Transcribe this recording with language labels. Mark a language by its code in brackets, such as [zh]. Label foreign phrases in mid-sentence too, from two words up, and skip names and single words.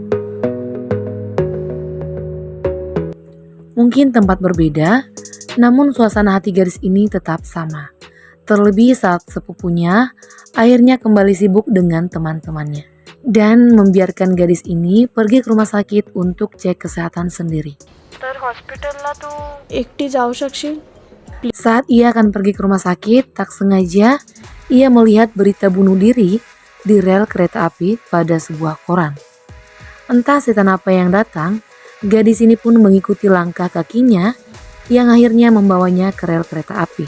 [id] Mungkin tempat berbeda, namun suasana hati gadis ini tetap sama. Terlebih saat sepupunya akhirnya kembali sibuk dengan teman-temannya dan membiarkan gadis ini pergi ke rumah sakit untuk cek kesehatan sendiri. [mr] एकटी जाऊ शकशील? [id] Saat ia akan pergi ke rumah sakit, tak sengaja ia melihat berita bunuh diri di rel kereta api pada sebuah koran. Entah setan apa yang datang, gadis ini pun mengikuti langkah kakinya yang akhirnya membawanya ke rel kereta api.